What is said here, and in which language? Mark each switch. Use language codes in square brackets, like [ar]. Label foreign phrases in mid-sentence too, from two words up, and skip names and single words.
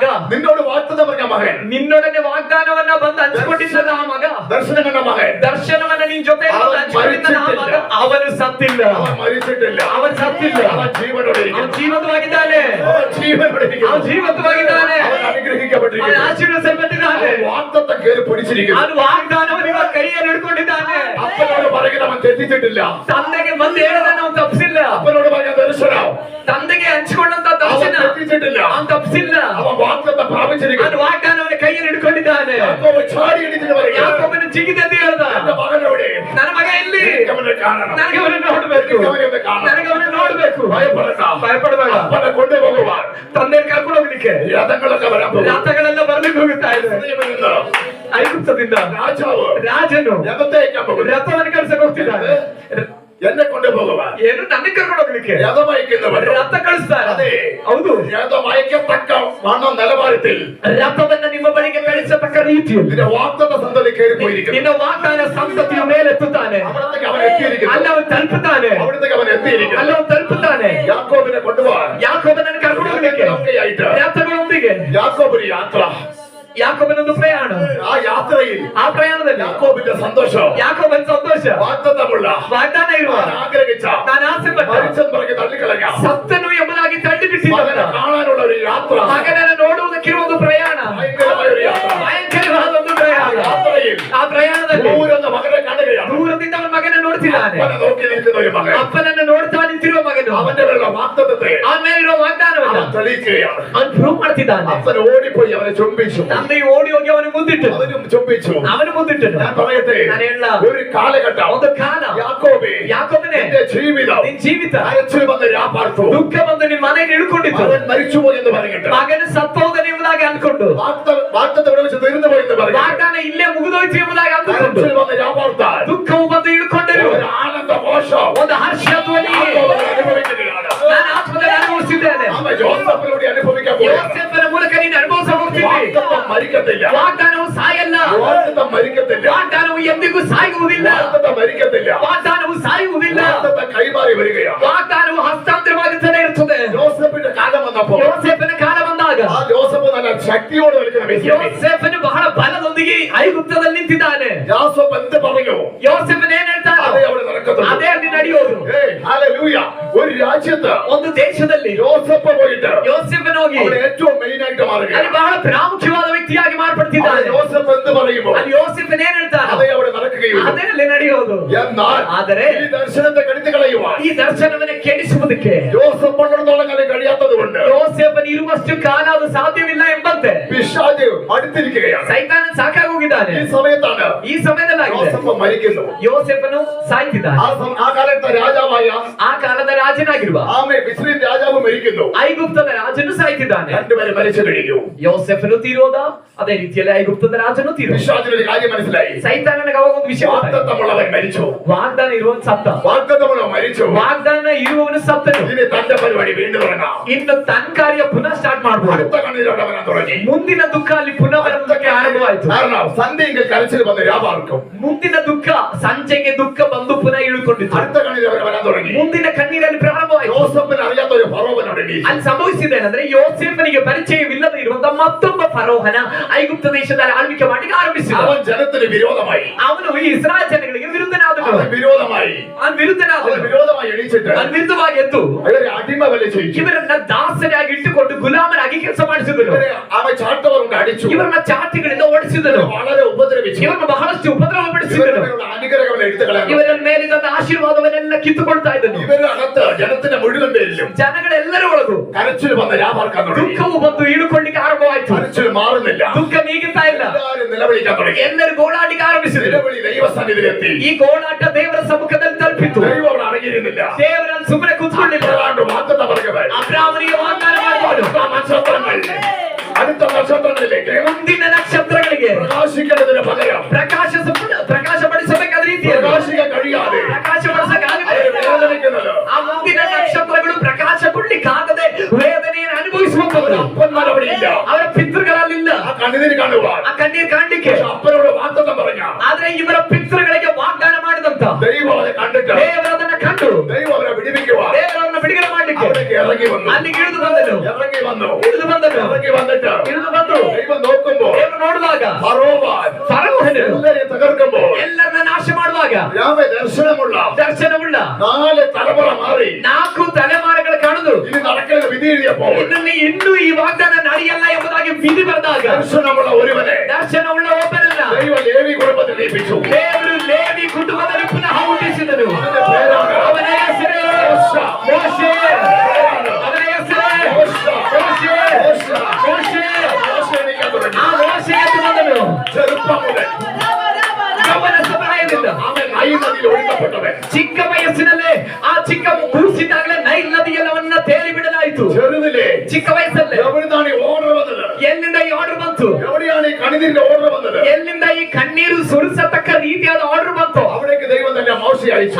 [ml] നിന്നോട് വാഗ്ദത്തം പറഞ്ഞ മകൻ, [kn] ನಿನ್ನೊಡನೆ ವಾಗ್ದಾನವನ್ನ ಬಂದು ಹಂಚಿಕೊಂಡಿದ್ದಲ್ಲ ಆ ಮಗ, [ml] ദർശനം കണ്ട മകൻ, [kn] ದರ್ಶನವನ್ನ ನಿನ್ ಜೊತೆ ಹಂಚಿಕೊಂಡಿದ್ದಲ್ಲ ಆ ಮಗ, ಅವನು ಸತ್ತಿಲ್ಲ. [ml] അവൻ മരിച്ചിട്ടില്ല. [kn] ಅವನು ಸತ್ತಿಲ್ಲ. [ml] അവൻ ജീവനോടെ [kn] ಅವನು ಜೀವಂತವಾಗಿದ್ದಾನೆ. [ml] അവൻ ജീവനോടെ [kn] ಅವನು ಜೀವಂತವಾಗಿದ್ದಾನೆ. [ml] അവൻ അനുഗ്രഹിക്കപ്പെട്ടിരിക്കുന്നു. [kn] ಅವನು ಆಶೀರ್ವದಿಸಲ್ಪಟ್ಟಿದ್ದಾನೆ. [ml] അവൻ വാഗ്ദത്തം കയറി പിടിച്ചിരിക്കുന്നു. [kn] ಅವನು ವಾಗ್ದಾನವನ್ನು ಇವಾಗ ಕೈಯಲ್ಲಿ ಹಿಡ್ಕೊಂಡಿದ್ದಾನೆ. [ml] അപ്പനോട് പറയുന്നത് അവൻ തെറ്റിച്ചിട്ടില്ല. [kn] ತಂದೆಗೆ ಬಂದು ಹೇಳೋದನ್ನ ಅವನು ತಪ್ಪಿಸಿಲ್ಲ. [ml] അപ്പനോട് പറഞ്ഞ ദർശനം [kn] ತಂದೆಗೆ ಹಂಚಿಕೊಂಡಂತ ದರ್ಶನ [ml] അവൻ തെറ്റിച്ചിട്ടില്ല. [kn] ಅವನು ತಪ್ಪಿಸಿಲ್ಲ. [ml] അവൻ വാഗ്ദത്തം പ്രാപിച്ചിരിക്കുന്നു. [kn] ಅವನು ವಾಗ್ದಾನವನ್ನು ಕೈಯಲ್ಲಿ ಹಿಡ್ಕೊಂಡಿದ್ದಾನೆ. [ml] യാക്കോബ് ചാടി എണീറ്റിട്ട് പറയുക, [kn] ಯಾಕೋಬನು ಜಿಗಿದೆದ್ದು ಹೇಳ್ದ, [ml] എന്റെ മകനോട് [kn] ನನ್ನ ಮಗ ಎಲ್ಲಿ? [ml] അവനെ കാണണം. [kn] ನನಗೆ ಅವನನ್ನು ನೋಡ್ಬೇಕು, [ml] അവനെ കാണണം. [kn] ನನಗೆ ಅವನನ್ನು ನೋಡ್ಬೇಕು. [ml] ഭയപ്പെടണ്ട. [kn] ಭಯಪಡಬೇಡ. [ml] അപ്പനെ കൊണ്ടുപോകുവാൻ [kn] ತಂದೆ ಕರ್ಕೊಂಡು ಹೋಗ್ಲಿಕ್ಕೆ [ml] രഥങ്ങളൊക്കെ വരാൻ പോകും. [kn] ರಥಗಳೆಲ್ಲ ಬರ್ಲಿಕ್ಕೆ ಹೋಗುತ್ತಾ ಇದೆ. [ml] ഇന്ന് [kn] ಐಗುಪ್ತದಿಂದ [ml] രാജാവ് [kn] ರಾಜನು [ml] രഥത്തെ അയക്കാൻ പോകും. [kn] ರಥವನ್ನು ಕಳಿಸಕ್ಕೆ ಹೋಗ್ತಿದ್ದಾನೆ. [ml] എന്നെ കൊണ്ടുപോകുവാൻ [kn] ಏನು ನನಗೆ ಕರ್ಕೊಂಡು ಹೋಗ್ಲಿಕ್ಕೆ [ml] രഥമയക്കുന്നവൻ [kn] ರಥ ಕಳಿಸ್ತಾರೆ. [ml] അതെ [kn] ಹೌದು, [ml] രഥമയക്കത്തക്ക വണ്ണം നിലവാരത്തിൽ [kn] ರಥವನ್ನ ನಿಮ್ಮ ಬಳಿಗೆ ಕಳಿಸತಕ್ಕ ರೀತಿಯಲ್ಲಿ [ml] നിന്റെ വാഗ്ദത്ത സന്തതി കയറിപ്പോയിരിക്കുന്നു. [kn] ನಿನ್ನ ವಾಗ್ದಾನ ಸಂತತಿಯ ಮೇಲೆತ್ತುತ್ತಾನೆ. [ml] അവിടത്തേക്ക് അവൻ എത്തിയിരിക്കുന്നു. [kn] ಅಲ್ಲಿ ಅವನು ತಲುಪುತ್ತಾನೆ. [ml] അവിടത്തേക്ക് അവൻ എത്തിയിരിക്കുന്നു. [kn] ಅಲ್ಲಿ ಅವನು ತಲುಪುತ್ತಾನೆ. [ml] യാക്കോബിനെ കൊണ്ടുപോകാൻ [kn] ಯಾಕೋಬನನ್ನು ಕರ್ಕೊಂಡು ಹೋಗ್ಲಿಕ್ಕೆ ರಥಗಳೊಂದಿಗೆ [ml] യാക്കോബിന് യാത്ര. [kn] ಯಾಕೋಬನೊಂದು ಪ್ರಯಾಣ. [ml] ആ യാത്രയിൽ [kn] ಆ ಪ್ರಯಾಣದಲ್ಲಿ [ml] യാക്കോബിന്റെ സന്തോഷം, [kn] ಯಾಕೋಬನ ಸಂತೋಷ, [ml] വാഗ്ദത്തമുള്ള [kn] ವಾಗ್ದಾನ ಇರುವ [ml] താൻ ആഗ്രഹിച്ച [kn] ನಾನು ಆಸೆ ಪಟ್ಟ [ml] മരിച്ചെന്ന് പറഞ്ഞ് തള്ളിക്കളയാം [kn] ಸತ್ತನು ಎಂಬುದಾಗಿ ತಳ್ಳಿಬಿಟ್ಟಿದ್ದ [ml] മകനെ കാണാനുള്ള ഒരു യാത്ര, [kn] ಮಗನನ್ನು ನೋಡುವುದಕ್ಕಿರುವ ಒಂದು ಪ್ರಯಾಣ, [ml] ഭയങ്കരമായ ഒരു യാത്ര. [kn] ಭಯಂಕರವಾದ ಒಂದು ಪ್ರಯಾಣ. [ml] യാത്രയിൽ [kn] ಆ ಪ್ರಯಾಣದಲ್ಲಿ [ml] ദൂരന്ന് മകനെ കാണുകയാണ്. [kn] ದೂರದಿಂದ ಅವನ ಮಗನ ನೋಡ್ತಿದ್ದಾನೆ. [ml] അവനെ നോക്കി നിൽക്കുന്ന ഒരു മകൻ [kn] ಅಪ್ಪನನ್ನು ನೋಡ್ತಾ ನಿಂತಿರುವ ಮಗನು [ml] അവന്റെ മേലുള്ള വാഗ്ദത്തത്തെ [kn] ಅವನ ಮೇಲಿರುವ ವಾಗ್ದಾನವನ್ನ [ml] അവൻ തെളിയിക്കുകയാണ്. [kn] ಅವನು ಪ್ರೂವ್ ಮಾಡ್ತಿದ್ದಾನೆ. [ml] അപ്പൻ ഓടിപ്പോയി അവനെ ചുംബിച്ചു. [kn] ತಂದೆ ಓಡಿ ಹೋಗಿ ಅವನು ಮುದ್ದಿಟ್ಟು [ml] അവനും ചുംബിച്ചു. [kn] ಅವನು ಮುದ್ದಿಟ್ಟನು. [ml] ഞാൻ പറയട്ടെ, [kn] ನಾನು ಹೇಳ [ml] ഒരു കാലഘട്ടം [kn] ಒಂದು ಕಾಲ [ml] യാക്കോബേ, [kn] ಯಾಕೋಬನೇ [ml] നിന്റെ ജീവിതം [kn] ನಿನ್ ಜೀವಿತ [ml] കരച്ചിൽ വന്ന് രാപ്പാർത്തു. [kn] ದುಃಖ ಬಂದು ನಿನ್ ಮನೆಯನ್ನು ಇಳ್ಕೊಂಡಿತ್ತು. [ml] അവൻ മരിച്ചുപോയി എന്ന് പറയട്ടെ, [kn] ಮಗನ ಸತ್ತೋದನೆ ಎಂಬುದಾಗಿ ಅನ್ಕೊಂಡು [ml] വാഗ്ദത്തം ഇവിടെ വെച്ച് തീർന്നു പോയി എന്ന് പറയട്ടെ, [kn] ವಾಗ್ದಾನ ಇಲ್ಲೇ ಮುಗಿದೋಯ್ತು ಎಂಬುದಾಗಿ ಅಂದುಕೊಂಡು [ml] കരച്ചിൽ വന്ന് രാപ്പാർത്താൻ [kn] ದುಃಖವು ಬಂದು ಇಳ್ಕೊಂಡರು. [ml] ഒരു ആനന്ദഘോഷം [kn] ಒಂದು ಹರ್ಷಧ್ವನಿ [ml] യാക്കോബ് അനുഭവിക്കുകയാണ്. [kn] ನಾನು ಆತ್ಮದಲ್ಲಿ ಅನುಭವಿಸಿದ್ದೇನೆ. [ml] അവൻ യോസേഫിലൂടെ അനുഭവിക്കാൻ പോവുകയാണ്. [kn] ಯೋಸೇಫನ ಮೂಲಕ ನೀನು ಅನುಭವಿಸ ಹೋಗ್ತೀನಿ. [ml] വാഗ്ദത്തം മരിക്കത്തില്ല. [kn] ವಾಗ್ದಾನವು ಸಾಯಲ್ಲ. [ml] വാഗ്ദത്തം മരിക്കത്തില്ല. [kn] ವಾಗ್ದಾನವು ಎಂದಿಗೂ ಸಾಯುವುದಿಲ್ಲ. [ml] വാഗ്ദത്തം മരിക്കത്തില്ല. [kn] ವಾಗ್ದಾನವು ಸಾಯುವುದಿಲ್ಲ. [ml] വാഗ്ദത്തം കൈമാറി വരികയാണ്. [kn] ವಾಗ್ದಾನವು ಹಸ್ತಾಂತರವಾಗುತ್ತಲೇ ಇರುತ್ತದೆ. [ml] യോസേഫിന്റെ കാലം വന്നപ്പോൾ [kn] ಯೋಸೇಫನ ಕಾಲ ಬಂದಾಗ [ml] ആ യോസേഫ് നല്ല ശക്തിയോടെ നിൽക്കുന്ന വ്യക്തിയാണ്. [kn] ಯೋಸೇಫನು ಬಹಳ ಬಲದೊಂದಿಗೆ ಐಗುಪ್ತದಲ್ಲಿ ನಿಂತಿದ್ದಾನೆ. [ml] യോസേഫ് എന്ത് പറഞ്ഞു? [kn] ಯೋಸೇಫನು ಏನ್ ಹೇಳ್ತಾನೆ [ml] അതേ അവിടെ നടക്കത്തുള്ളൂ. [kn] ಅದೇ ಅಲ್ಲಿ ನಡೆಯೋದು. [ml] ഏയ്, ഹല്ലേലൂയ. ഒരു രാജ്യത്ത് [kn] ಒಂದು ದೇಶದಲ್ಲಿ [ml] യോസേഫ് പോയിട്ട് [kn] ಯೋಸೇಫನು ಹೋಗಿ [ml] അവിടെ ഏറ്റവും മെയിൻ ആയിട്ട് [kn] ಅಲ್ಲಿ [ml] മാറുകയാണ്. [kn] ಬಹಳ ಪ್ರಾಮುಖ್ಯವಾದ ವ್ಯಕ್ತಿಯಾಗಿ [ml] അവിടെ [kn] ಮಾರ್ಪಡ್ತಿದ್ದಾನೆ. [ml] യോസേഫ് എന്ത് പറയുമോ [kn] ಅಲ್ಲಿ ಯೋಸೇಫನು ಏನ್ ಹೇಳ್ತಾನೆ [ml] അതേ അവിടെ നടക്കുകയുള്ളൂ. [kn] ಅದೇ ಅಲ್ಲಿ ನಡೆಯೋದು. [ml] എന്നാൽ [kn] ಆದರೆ [ml] ഈ ദർശനത്തെ കെടുത്തി കളയുവാൻ [kn] ಈ ದರ್ಶನವನ್ನ ಕೆಡಿಸುವುದಕ್ಕೆ [ml] യോസേഫ് ഉള്ളിടത്തോളം കാലം കഴിയാത്തത് കൊണ്ട് [kn] ಯೋಸೇಫನು ಇರುವಷ್ಟು ಕಾಲ ಅದು ಸಾಧ್ಯವಿಲ್ಲ ಎಂಬಂತೆ [ml] പിശാച് അടുത്തിരിക്കുകയാണ്. [kn] ಸೈತಾನ ಸಾಕಾಗಿ ಹೋಗಿದ್ದಾನೆ. [ml] ഈ സമയത്താണ് [kn] ಈ ಸಮಯದಲ್ಲಾಗಿದೆ [ml] യോസേഫ് മരിക്കുന്നു. [kn] ಯೋಸೇಫನು ಸಾಯ್ತಿದ್ದಾನೆ. [ml] ആ കാലത്തെ രാജാവായ [kn] ಆ ಕಾಲದ ರಾಜನಾಗಿರುವ [ml] ആമേ മിസ്രൈം രാജാവ് മരിക്കുന്നു. [kn] ಐಗುಪ್ತದ ರಾಜನು ಸಾಯ್ತಿದ್ದಾನೆ. [ml] രണ്ടുപേരും മരിച്ചു കഴിഞ്ഞു. [kn] ಯೋಸೆಫನು ತೀರೋದ ಅದೇ ರೀತಿಯಲ್ಲಿ ಐಗುಪ್ತದ ರಾಜನು ತೀರೋ. [ml] പിശാചിനൊരു കാര്യം മനസ്സിലായി. [kn] ಸೈತಾನನಿಗೆ ಅವಾಗ ಒಂದು ವಿಷಯ ಗೊತ್ತಾಯ್ತು. [ml] വാഗ്ദത്തമുള്ളവൻ മരിച്ചു. [kn] ವಾಗ್ದಾನ ಇರುವವನು ಸತ್ತ. [ml] വാഗ്ദത്തമുള്ളവൻ മരിച്ചു. [kn] ವಾಗ್ದಾನ ಇರುವವನು ಸತ್ತನು. [ml] ഇനി തന്റെ പരിപാടി വീണ്ടും തുടങ്ങാം. [kn] ಇನ್ನು ತನ್ನ ಕಾರ್ಯ ಪುನಃ ಸ್ಟಾರ್ಟ್ ಮಾಡಬಹುದು. [ml] അടുത്ത കണ്ണീരോടെ അവൻ തുടങ്ങി. [kn] ಮುಂದಿನ ದುಃಖ ಅಲ್ಲಿ ಪುನಃ ಬರುವುದಕ್ಕೆ ಆರಂಭವಾಯಿತು. [ml] കാരണം സന്ധ്യയെങ്കിൽ കരച്ചിൽ വന്ന് രാപാർക്കും. [kn] ಮುಂದಿನ ದುಃಖ ಸಂಜೆಗೆ ದುಃಖ ಬಂದು ಪುನಃ ಇಳುಕೊಂಡಿತು. [ml] അടുത്ത കണ്ണീർ അവൻ വരാൻ തുടങ്ങി. [kn] ಮುಂದಿನ ಕಣ್ಣೀರಲ್ಲಿ ಪ್ರಾರಂಭವಾಯಿತು. [ml] യോസേഫിന് അറിയാത്ത ഒരു ഫറോവൻ അവിടെ എണീറ്റു. [kn] ಅಲ್ಲಿ ಸಂಭವಿಸಿದ್ದೇನೆಂದ್ರೆ ಯೋಸೇಫನಿಗೆ ಪರಿಚಯವಿಲ್ಲದೆ ಇರುವಂತಹ ಮತ್ತೊಬ್ಬ ಫರೋಹನ ಐಗುಪ್ತ ದೇಶದಲ್ಲಿ ಆಳ್ವಿಕೆ ಮಾಡಲಿಕ್ಕೆ ಆರಂಭಿಸಿದ. [ml] അവൻ ജനത്തിന് വിരോധമായി. [kn] ಅವನು ಈ ಇಸ್ರಾಯೇಲ್ ಜನಗಳಿಗೆ ವಿರುದ್ಧನಾದನು. [ml] അവൻ വിരോധമായി. [kn] ಅವನು ವಿರುದ್ಧನಾದನು. [ml] അവൻ വിരോധമായി എണീച്ചിട്ട് [kn] ಅವನು ವಿರುದ್ಧವಾಗಿ ಎದ್ದು [ml] അവരെ അടിമ വല ചെയ്യിച്ചു. [kn] ಇವರನ್ನ ದಾಸರಾಗಿ ಇಟ್ಟುಕೊಂಡು ಗುಲಾಮರಾಗಿ ಕೆಲಸ ಮಾಡಿಸಿದನು. [ml] ഇവരെ അവൻ ചാട്ടവറുണ്ട് അടിച്ചു. [kn] ಇವರನ್ನ ಚಾಟಿಗಳಿಂದ ಓಡಿಸಿದನು. [ml] വളരെ ഉപദ്രവിച്ചു. [kn] ಇವರನ್ನು ಬಹಳಷ್ಟು ಉಪದ್ರವ ಪಡಿಸಿದನು. [ml] ഇവരുടെ അനുഗ്രഹങ്ങൾ എടുത്തു കളയാൻ. [kn] ಇವರ ಮೇಲಿದ್ದ ಆಶೀರ್ವಾದವನ್ನೆಲ್ಲ ಕಿತ್ತುಕೊಳ್ತಾ ಇದ್ದನು. [ml] ഇവരുടെ അകത്ത് ജനത്തിന്റെ മുഴുവൻ പേരിലും [kn] ಜನಗಳೆಲ್ಲರ ಒಳಗೂ [ml] കരച്ചിൽ വന്ന് രാപാർക്കാൻ തുടങ്ങി. [kn] ದುಃಖವು ಬಂದು ಇಳುಕೊಳ್ಳಿಕ್ಕೆ ಆರಂಭವಾಯಿತು. [ml] കരച്ചിൽ മാറുന്നില്ല. [kn] ದುಃಖ ನೀಗುತ್ತಾ ಇಲ್ಲ. [ml] എല്ലാവരും നിലവിളിക്കാൻ തുടങ്ങി. [kn] ಎಲ್ಲರೂ ಗೋಳಾಟಕ್ಕೆ ಆರಂಭಿಸಿದರು. [ml] നിലവിളി ദൈവസന്നിധിയിലെത്തി. [kn] ಈ ಗೋಳಾಟ ದೇವರ ಸಮ್ಮುಖದಲ್ಲಿ ತಲುಪಿತು. [ml] ദൈവം അവിടെ അടങ്ങിയിരുന്നില്ല. [kn] ದೇವರನ್ನು ಸುಮ್ಮನೆ ಕೂತ್ಕೊಳ್ಳಿಲ್ಲ. [ml] ഏതാണ്ട് വാഗ്ദത്തം പറഞ്ഞവൻ [kn] ಅಬ್ರಾಮನಿಗೆ ವಾಗ್ದಾನ ಮಾಡಿದವನು [ml] അടുത്ത നക്ഷത്രങ്ങളിലേക്ക് [kn] ಮುಂದಿನ ನಕ್ಷತ್ರಗಳಿಗೆ [ml] പ്രകാശിക്കേണ്ടതിന് പകരം [kn] ಪ್ರಕಾಶಪಡಿಸಬೇಕಾದ ರೀತಿಯಲ್ಲಿ [ml] പ്രകാശിക്കാൻ കഴിയാതെ [kn] ಪ್ರಕಾಶಪಡಿಸಕ್ಕಾಗದೆ [ml] വേദനിക്കുന്നത് [kn] ಆ ಮುಂದಿನ ನಕ್ಷತ್ರಗಳು ಪ್ರಕಾಶಗೊಳ್ಳಿಕ್ಕಾಗದೆ ವೇದನೆಯನ್ನು ಅನುಭವಿಸುವಂತವರು [ml] അപ്പന്മാർ അവിടെ ഇല്ല. [kn] ಅವರ ಪಿತೃಗಳಲ್ಲಿಲ್ಲ. [ml] ആ കണ്ണുനീര് കാണുവാൻ [kn] ಆ ಕಣ್ಣೀರು ಕಾಣಲಿಕ್ಕೆ. [ml] അപ്പനോട് വാഗ്ദത്തം പറഞ്ഞ [kn] ಆದ್ರೆ ಇವರ ಪಿತೃಗಳಿಗೆ ವಾಗ್ದಾನ ಮಾಡಿದಂತ [ml] ദൈവം അവരെ കണ്ടിട്ട് [kn] ದೇವರದನ್ನ ಕಂಡು [ml] ദൈവം അവരെ വിടിവിക്കുവാൻ [kn] ದೇವರನ್ನ ಬಿಡುಗಡೆ ಮಾಡಲಿಕ್ಕೆ [ml] അവിടേക്ക് ഇറങ്ങി വന്നു. [kn] ಅಲ್ಲಿಗೆ ಇಳಿದು ಬಂದನು. [ml] ഇറങ്ങി വന്നു. [kn] ಇಳಿದು ಬಂದನು. [ml] ഇറങ്ങി വന്നിട്ട് [kn] ಇಳಿದು ಬಂದು [ml] ദൈവം നോക്കുമ്പോൾ [kn] ದೇವರು ನೋಡುವಾಗ [ml] ഫറോവൻ എല്ലാവരെയും തകർക്കുമ്പോൾ [kn] ಎಲ್ಲರನ್ನ ನಾಶ ಮಾಡುವಾಗ [ml] ദർശനമുള്ള [kn] ದರ್ಶನವುಳ್ಳ [ml] 4 തലമുറ മാറി [kn] 4 ತಲೆಮಾರುಗಳು ಕಾಣುದು. [ml] ഇനി നടക്കുന്ന വിധി എഴുതിയപ്പോൾ [kn] ಇನ್ನೂ ಈ ವಾಗ್ದಾನ ನಡೆಯಲ್ಲ ಎಂಬುದಾಗಿ ವಿಧಿ ಬಂದಾಗ [ml] ദർശനമുള്ള ഒരുവനെ [kn] ದರ್ಶನವುಳ್ಳ ಒಬ್ಬನಲ್ಲ [ml] ദൈവ ലേവി കുടുംബത്തിൽ ഏൽപ്പിച്ചു. [kn] ದೇವರು ಲೇವಿ ಕುಟುಂಬದಲ್ಲಿ ಪುನಃ ಹುಟ್ಟಿಸಿದನು. [ml] അവന്റെ പേരാണ് [kn] ಅವನ ಹೆಸರೇ ಮೋಶೆ. ಅವನ ಹೆಸರೇ ಮೋಶೆ. ಆ ಮೋಶೆ ಎಂದು ಬಂದನು. [ml] ചെറുപ്പം മുതൽ [kn] ಅವನ ಸಮಯದಿಂದ [ml] അവൻ നൈൽ നദിയിൽ ഒഴുക്കപ്പെട്ടവൻ. [kn] ಚಿಕ್ಕ ವಯಸ್ಸಿನಲ್ಲೇ ಆ ಚಿಕ್ಕ ಕೂಸಿದಾಗಲೇ ನೈಲ್ ನದಿಯಲ್ಲವನ್ನ ತೇಲಿ ಬಿಡಲಾಯಿತು. [ml] ചെറുതിലെ [kn] ಚಿಕ್ಕ ವಯಸ್ಸಲ್ಲೇ [ml] എവിടുന്നാണ് ഈ ഓർഡർ വന്നത്? [kn] ಎಲ್ಲಿಂದ ಈ ಆರ್ಡರ್ ಬಂತು? [ml] എവിടെയാണ് ഈ കണ്ണീരിന്റെ ഓർഡർ വന്നത്? [kn] ಎಲ್ಲಿಂದ ಈ ಕಣ್ಣೀರು ಸುರಿಸತಕ್ಕ ರೀತಿಯಾದ ಆರ್ಡರ್ ಬಂತು? [ml] അവിടേക്ക് ദൈവം തന്നെ മോശയെ അയച്ചു.